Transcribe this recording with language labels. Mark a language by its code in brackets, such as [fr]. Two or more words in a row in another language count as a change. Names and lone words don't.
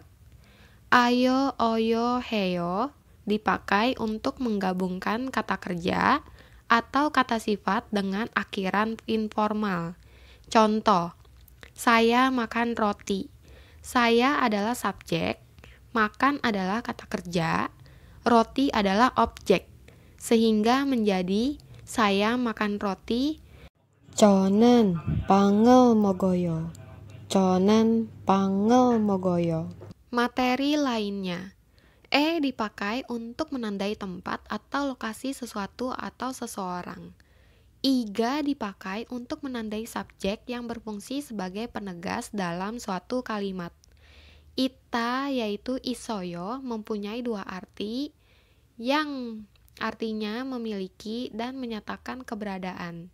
[id] Ayo, oyo, heyo dipakai untuk menggabungkan kata kerja atau kata sifat dengan akhiran informal. Contoh, saya makan roti. Saya adalah subjek, makan adalah kata kerja, roti adalah objek, sehingga menjadi saya makan roti. [ko] 저는 빵을 먹어요. 저는 빵을 먹어요. [id] Materi lainnya. E dipakai untuk menandai tempat atau lokasi sesuatu atau seseorang. Iga dipakai untuk menandai subjek yang berfungsi sebagai penegas dalam suatu kalimat. Ita yaitu isoyo mempunyai dua arti yang artinya memiliki dan menyatakan keberadaan.